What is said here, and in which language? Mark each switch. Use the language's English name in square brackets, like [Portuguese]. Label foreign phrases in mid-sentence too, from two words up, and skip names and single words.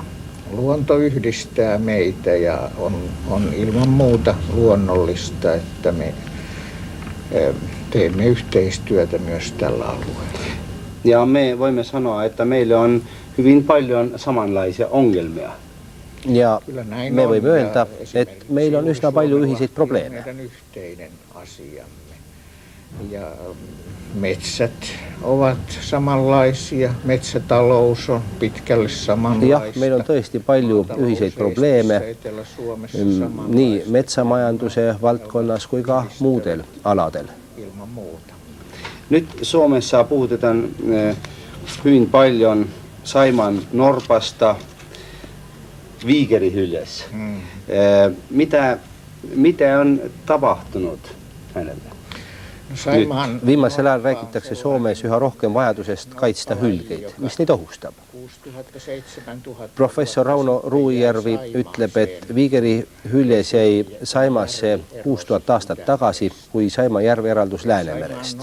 [Finnish] Luonto yhdistää meitä ja on ilman muuta luonnollista, että me teemme yhteistyötä myös tällä alueella. Ja me voimme sanoa, että meillä on hyvin paljon samanlaisia ongelmia. [Estonian] Ja me võime öelda, et meil on üsna palju ühiseid probleeme. [Finnish] Meidän yhteinen asiamme. Ja metsät ovat samanlaisia, metsätalous on pitkälle samanlaista. [Estonian] Jah, meil on tõesti palju ühiseid probleeme nii metsamajanduse valdkonnas kui ka muudel aladel. [Finnish] Ilman muuta. Nyt Suomessa puhutetaan hyvin paljon Saimaan norpasta viikerihyljes. Mitä on tapahtunut hänelle? [Estonian] Nüüd viimasel ajal räägitakse Soomes üha rohkem vajadusest kaitsta hülgeid, mis neid ohustab. Professor Rauno Ruujärvi ütleb, et Viigeri hüljes jäi Saimasse 6000 aastat tagasi, kui Saima järv eraldus Läänemerest.